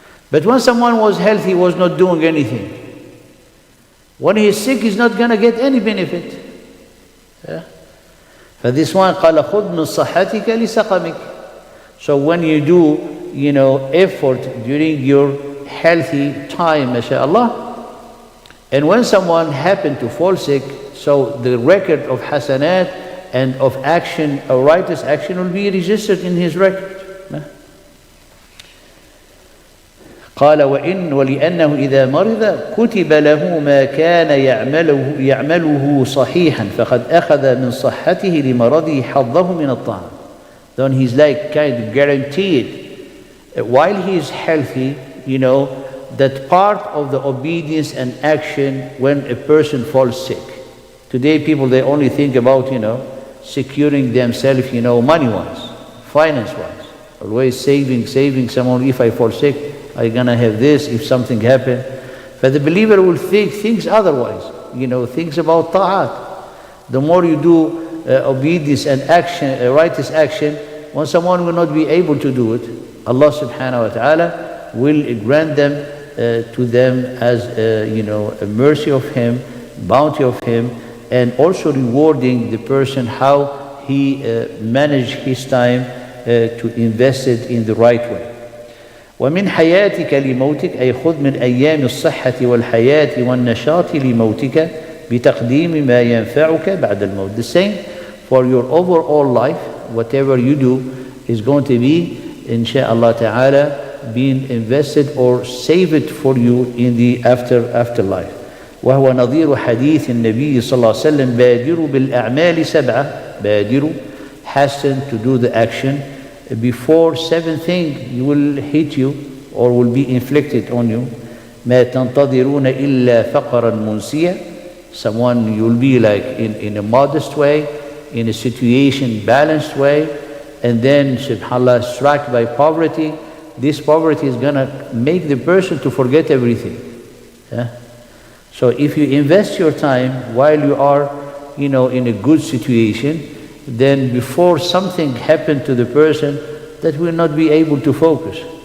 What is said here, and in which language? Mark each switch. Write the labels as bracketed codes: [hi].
[en] But when someone was healthy, he was not doing anything. When he is sick, he's not going to get any benefit. Yeah? For this one, [ar] قال خذ من صحتك لسقمك. [en] So when you do, effort during your healthy time, mashallah, and when someone happened to fall sick, so the record of hasanat and of action, or righteous action, will be registered in his record. [ar] قال ولأنه إذا مرض كتب له ما كان يعمله صحيحا فقد أخذ من صحته لمرضه حظه من الطعام. [en] Then he's like kind of guaranteed while he is healthy, that part of the obedience and action when a person falls sick. Today people, they only think about, securing themselves, money-wise, finance-wise. Always saving someone. If I fall sick, I'm going to have this, if something happens. But the believer will think things otherwise, things about ta'at. The more you do obedience and action, righteous action, when someone will not be able to do it, Allah subhanahu wa ta'ala will grant them to them as a mercy of Him, bounty of Him, and also rewarding the person how he managed his time to invest it in the right way. [ar] ومن حياتك لموتك أي خذ من أيام الصحة والحياة والنشاط لموتك بتقديم ما ينفعك بعد الموت. [en] The same for your overall life, whatever you do is going to be, insha'Allah ta'ala, being invested or save it for you in the afterlife. [ar] وهو نظير حديث النبي صلى الله عليه وسلم بادروا بالأعمال سبعة. [en] بادروا, hasten to do the action before 7 things will hit you or will be inflicted on you. [ar] ما تنتظرون إلا فقرا منسيا. [en] Someone you will be like in a modest way, in a situation balanced way, and then subhanallah struck by poverty. This poverty is going to make the person to forget everything. Yeah? So if you invest your time while you are in a good situation, then before something happened to the person, that will not be able to focus.